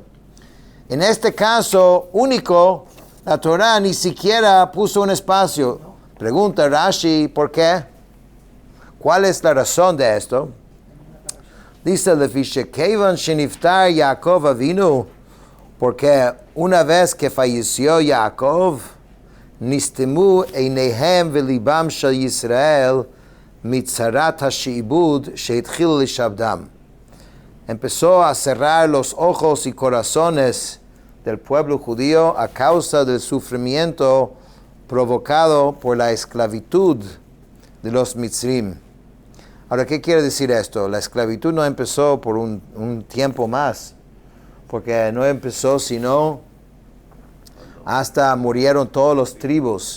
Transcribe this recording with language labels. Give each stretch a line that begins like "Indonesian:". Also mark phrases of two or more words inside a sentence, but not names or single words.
Spanish: En este caso único, la Torah ni siquiera puso un espacio. Pregunta Rashi, ¿por qué? ¿Cuál es la razón de esto?
Hebrew: Dice לפי שכיון שנפטר יעקב אבינו,
Spanish: porque una vez que falleció Jacob,
Hebrew: נסתמו עיניהם ולבם של ישראל מצרת השעבוד שהתחיל לשעבדם.
Spanish: Empezó a cerrar los ojos y corazones del pueblo judío a causa del sufrimiento provocado por la esclavitud de los Mitzrim. Ahora, ¿qué quiere decir esto? La esclavitud no empezó por un tiempo más, porque no empezó sino hasta murieron todos los tribus.